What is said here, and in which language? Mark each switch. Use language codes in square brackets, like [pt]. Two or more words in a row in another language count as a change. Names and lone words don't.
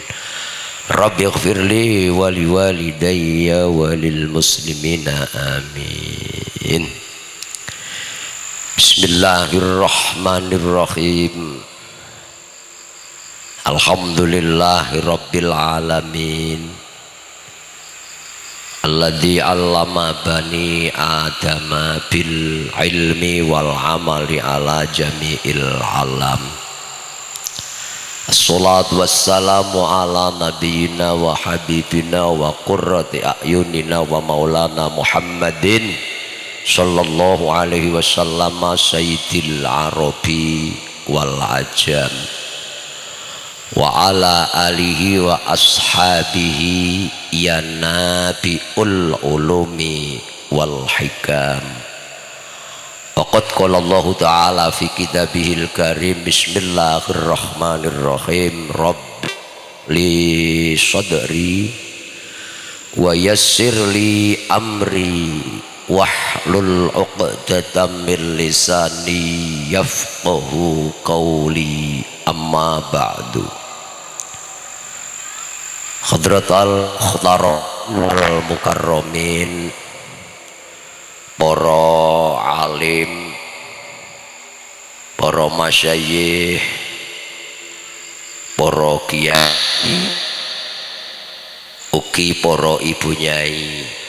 [ar] رب اغفر لي ولوالدي وللمسلمين آمين. بسم الله الرحمن الرحيم. الحمد لله رب العالمين. الذي علم بني آدم بالعلم والعمل على جميع العالم. الصلاة والسلام على نبينا وحبيبنا وقرة أعيننا ومولانا محمد صلى الله عليه وسلم سيد العرب والعجم وعلى آله وأصحابه يا نبي العلوم والحكم. وقد قال الله تعالى في كتابه الكريم. بسم الله الرحمن الرحيم رب لي صدري ويسر لي أمري واحلل عقدة من لساني يفقهوا قولي. أما بعد. حضرة الخطراء والمكرمين, [su] para alim, para masyayikh, para kiai, ugi para ibu nyai,